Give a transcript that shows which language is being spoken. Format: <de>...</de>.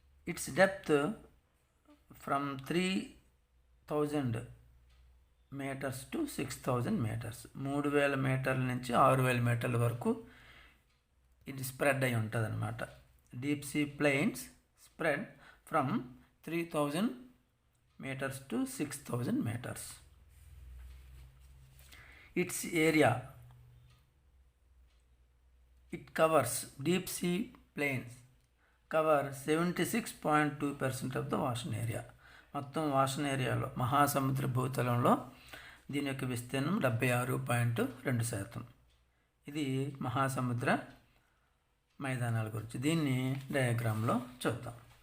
<en>It's depth from 3000 metres to 6000 metres.</en> <te>3000 మీటర్ల నుంచి 6000 మీటర్ల వరకు ఇది స్ప్రెడ్ అయి ఉంటుంది అన్నమాట.</te> <en>Deep sea plains spread from 3000 meters to 6000 meters. Its area, it covers, deep sea plains cover 76.2% of the ocean area.</en> <te>మొత్తం ఓషన్ ఏరియాలో మహాసముద్ర భూతలంలో దీని యొక్క విస్తీర్ణం 76.2%. ఇది మహాసముద్ర మైదానాల గురించి. దీన్ని డయాగ్రామ్లో చూద్దాం.</te>